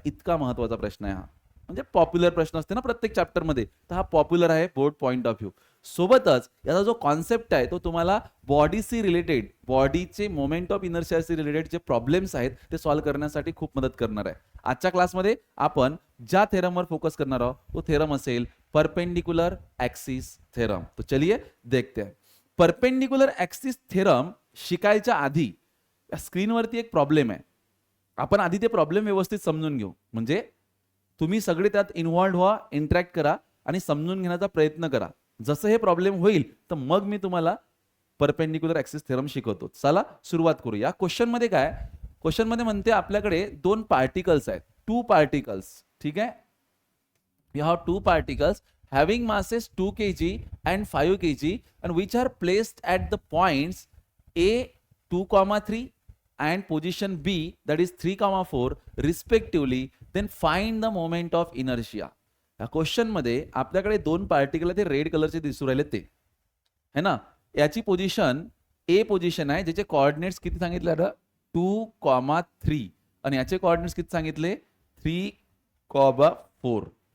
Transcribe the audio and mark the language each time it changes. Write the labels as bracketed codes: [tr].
[mr] इतका महत्वाचा प्रश्न आहे हा. म्हणजे पॉप्युलर प्रश्न असते ना प्रत्येक चॅप्टरमध्ये, तर हा पॉप्युलर आहे बोर्ड पॉइंट ऑफ व्ह्यू. सोबतच याचा जो कॉन्सेप्ट आहे तो तुम्हाला बॉडीशी रिलेटेड, बॉडीचे मोमेंट ऑफ इनर्शियाशी रिलेटेड जे प्रॉब्लेम्स आहेत ते सॉल्व्ह करण्यासाठी खूप मदत करणार आहे. आजच्या क्लासमध्ये आपण ज्या थेरमवर फोकस करणार आहोत तो थेरम असेल परपेंडिकुलर एक्सिस थेरम. [hi] तो चलिए देखते हैं. [mr] परपेंडिकुलर एक्सिस थेरम शिकायच्या आधी स्क्रीनवरती एक प्रॉब्लेम आहे. आपण आधी ते प्रॉब्लेम व्यवस्थित समजून घेऊ. म्हणजे तुम्ही सगळे त्यात इन्व्हॉल्व व्हा, इंटरॅक्ट करा आणि समजून घेण्याचा प्रयत्न करा. जसं हे प्रॉब्लेम होईल तर मग मी तुम्हाला परपेंडिकुलर एक्सिस थेरम शिकवतो. चला सुरुवात करूया. क्वेश्चन मध्ये काय, क्वेश्चन मध्ये म्हणते आपल्याकडे दोन पार्टिकल्स आहेत, टू पार्टिकल्स. ठीक आहे, [en] we have two particles having masses 2 kg and 5 kg and which are placed at the points A 2,3 and position B that is 3,4 respectively. Then find the moment of inertia. [mr] या question मध्ये आपल्याकडे दोन particle ते red कलरचे दिसू राहिले ते है ना. याची पोझिशन ए पोझिशन आहे, ज्याचे कोऑर्डिनेट्स किती सांगितले 2,3 आणि याचे कोऑर्डिनेट्स किती सांगितले 3,4.